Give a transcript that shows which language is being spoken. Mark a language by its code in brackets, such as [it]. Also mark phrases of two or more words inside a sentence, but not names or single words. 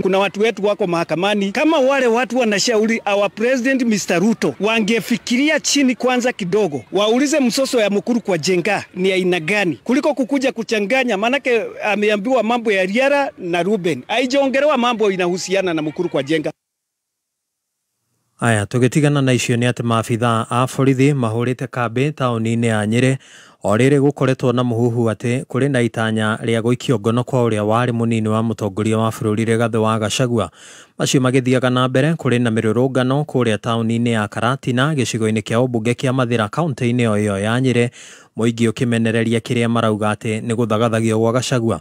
[sw] Kuna watu wetu wako mahakamani. Kama wale watu wanashauri [en] our president Mr. [sw] Ruto wangefikiria chini kwanza kidogo, waulize msoso ya Mukuru kwa Jenga ni aina gani, kuliko kukuja kuchanganya. Manake ameambiwa mambo ya Riara na Ruben, haijaongelewa mambo inahusiana na Mukuru kwa Jenga. [ki] Aya, tũgĩtigana na icio nĩ atĩ maabithaa a borithi mahũrĩte kambĩ taũni-inĩ ya Nyĩrĩ o rĩrĩ gũkoretwo na mũhuhu atĩ kũrĩ na itanya rĩa gũikio ngono kwa ũrĩa warĩ mũnini wa mũtongoria wa bũrũri Rigathĩ wa Gachagua. Macio magĩthiaga na mbere kũrĩ na mĩrũrũngano kũrĩa taũni-inĩ ya Karatina gĩcigo-inĩ kĩa ũmbunge kĩa Mathĩra kaũntĩ-inĩ o ĩyo ya Nyĩrĩ, mũingĩ ũkĩmenereria kĩrĩa marauga atĩ nĩ gũthagathagio gwa Gachagua.